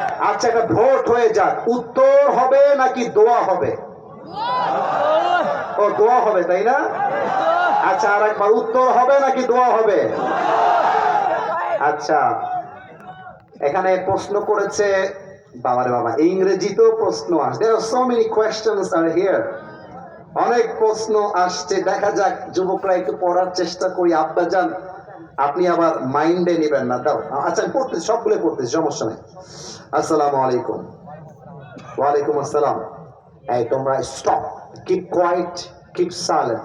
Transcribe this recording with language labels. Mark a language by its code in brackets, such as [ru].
[bn] আচ্ছা, একটা ভোট হয়ে যাক, উত্তর হবে নাকি দোয়া হবে? ও, দোয়া হবে, তাই না? আচ্ছা, আর একবার, উত্তর হবে নাকি দোয়া হবে? আচ্ছা, এখানে প্রশ্ন করেছে, বাবারে বাবা, ইংরেজিতেও প্রশ্ন আসছে। [en] There are so many questions are here. [bn] অনেক প্রশ্ন আসছে, দেখা যাক, যুবকরা একটু পড়ার চেষ্টা করি। আব্বাজান, আপনি আবার মাইন্ডে নেবেন না, দাও। আচ্ছা, আমি পড়তেছি, সবগুলো পড়তেছি, সমস্যা নেই। আসসালামু আলাইকুম। ওয়ালাইকুম আসসালাম। এই তোমরা [en] Stop, keep quiet, keep silent.